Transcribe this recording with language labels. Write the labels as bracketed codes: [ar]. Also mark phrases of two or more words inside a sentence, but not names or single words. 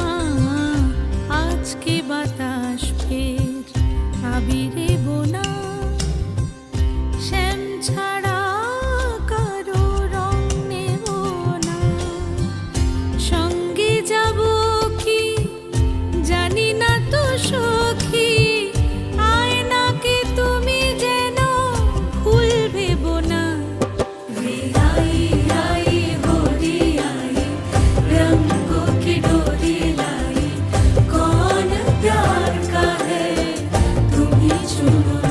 [bn] আজকে বাতাস ফের আবিরে বোনা শ্যাম ছাড়া কারো রং নেব না। সঙ্গে যাব কি জানি না তো সখী, আয়নাকে তুমি যেন ভুল ভেবো না। [hi] রে आई आई होली आई, रंगों की डोरी लाई, कौन प्यार का है तुम ही चुनो ना।